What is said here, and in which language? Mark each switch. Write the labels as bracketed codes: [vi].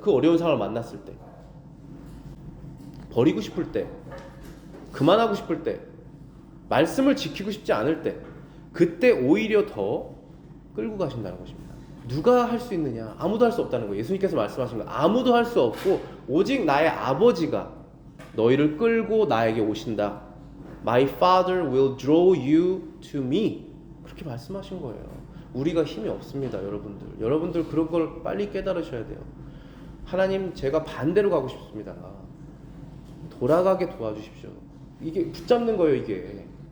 [ko] 그 어려운 상황을 만났을 때, 버리고 싶을 때, 그만하고 싶을 때, 말씀을 지키고 싶지 않을 때, 그때 오히려 더 끌고 가신다는 것입니다. 누가 할 수 있느냐? 아무도 할 수 없다는 거예요. 예수님께서 말씀하신 거, 아무도 할 수 없고 오직 나의 아버지가 너희를 끌고 나에게 오신다. [en] My Father will draw you to me. [ko] 그렇게 말씀하신 거예요. 우리가 힘이 없습니다, 여러분들. 여러분들 그런 걸 빨리 깨달으셔야 돼요. 하나님, 제가 반대로 가고 싶습니다. 돌아가게 도와주십시오. 이게 붙잡는 거예요, 이게.